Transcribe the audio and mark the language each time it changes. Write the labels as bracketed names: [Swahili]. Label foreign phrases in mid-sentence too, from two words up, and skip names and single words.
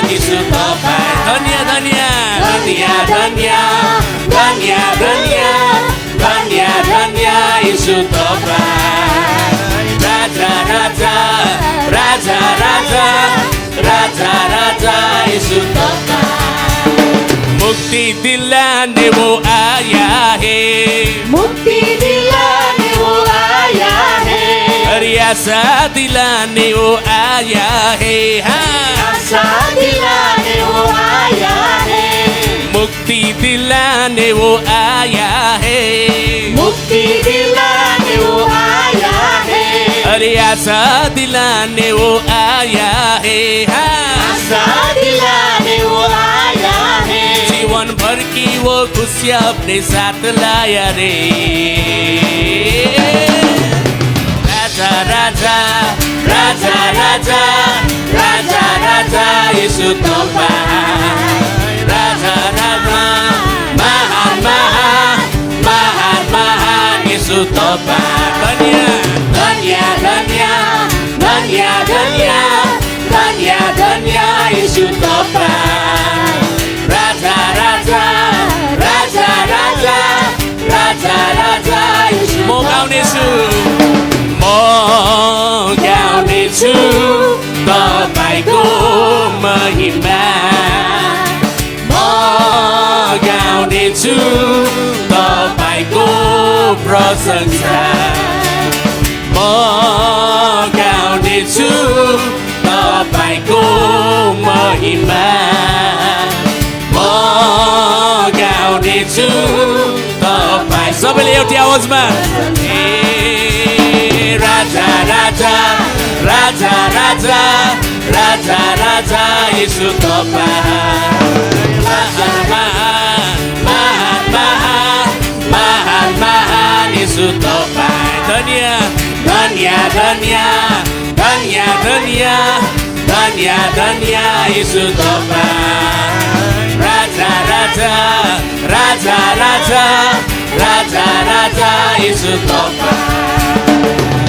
[Nepali] येशू तपाईं धन्य धन्य धन्य धन्य धन्य धन्य धन्य धन्य येशू तपाईं राजा राजा राजा राजा राजा राजा येशू तपाईं [Hindi] मुक्ति दिलाने वो आया है अरे आशा दिलाने वो आया है हाँ आशा दिलाने वो आया है मुक्ति दिलाने वो आया है मुक्ति दिलाने वो आया है अरे आशा दिलाने वो आया है आशा दिलाने वो आया है जीवन भर की वो खुशियाँ अपने साथ लाया रे राजा [Nepali] राजा राजा राजा राजा राजा यीशु तपाईं राजा राजा महान महान महान महान यीशु तपाईं धन्य धन्य धन्य धन्य धन्य धन्य यीशु तपाईं राजा राजा राजा राजा राजा राजा यीशु म गाउनेछु तपाईको महिमा म गाउनेछु तपाईको प्रशंसा म गाउनेछु तपाईको महिमा म गाउनेछु तपाई सबैले एउटै आवाजमा राजा राजा राजा राजा राजा राजा यीशु तपाईं महान महान महान महान महान यीशु तपाईं धन्य धन्य धन्य धन्य धन्य धन्य धन्य यीशु तपाईं राजा राजा राजा राजा राजा राजा यीशु तपाईं